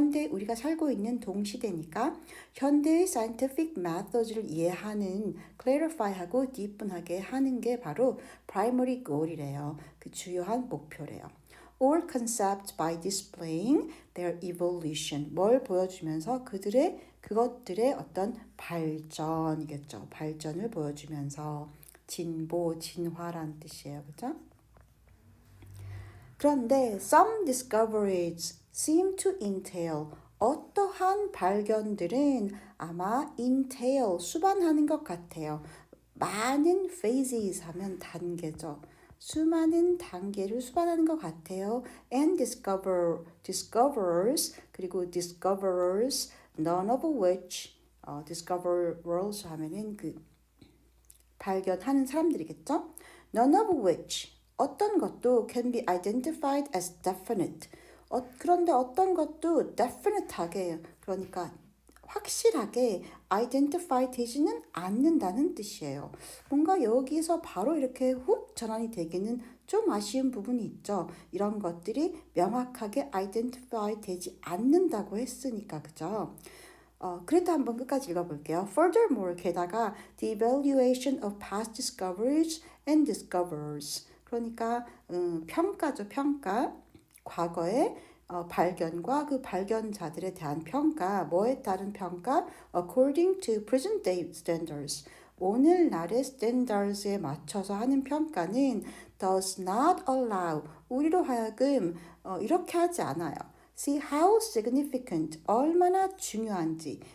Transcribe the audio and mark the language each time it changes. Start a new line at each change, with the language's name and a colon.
Korean: 우리가 살고 있는 동시대니까 현대의 scientific methods를 이해하는, clarify하고 deepen하게 하는 게 바로 primary goal이래요. 그 주요한 목표래요.
English: All concepts by displaying their evolution.
Korean: 뭘 보여주면서 그것들의 어떤 발전이겠죠. 발전을 보여주면서 진보, 진화라는 뜻이에요. 그죠? 그런데
English: some discoveries seem to entail,
Korean: 어떠한 발견들은 아마 entail, 수반하는 것 같아요. 많은 phases 하면 단계죠. 수많은 단계를 수반하는 것 같아요. And discoverers, 그리고 discoverers,
English: none of which,
Korean: discoverers 하면은 그 발견하는 사람들이겠죠.
English: None of which,
Korean: 어떤 것도
English: can be identified as definite.
Korean: 그런데 어떤 것도 definite하게, 그러니까 확실하게 identify 되지는 않는다는 뜻이에요. 뭔가 여기서 바로 이렇게 훅 전환이 되기는 좀 아쉬운 부분이 있죠. 이런 것들이 명확하게 identify 되지 않는다고 했으니까, 그죠? 그래도 한번 끝까지 읽어볼게요.
English: Furthermore,
Korean: 게다가
English: the evaluation of past discoveries and discoverers.
Korean: 그러니까 평가죠, 평가. 과거의 발견과 그 발견자들에 대한 평가, 뭐에 따른 평가?
English: According to present day standards.
Korean: 오늘날의 스탠다드에 맞춰서 하는 평가는
English: does not allow,
Korean: 우리로 하여금 이렇게 하지 않아요.
English: See how significant,
Korean: 얼마나 중요한지.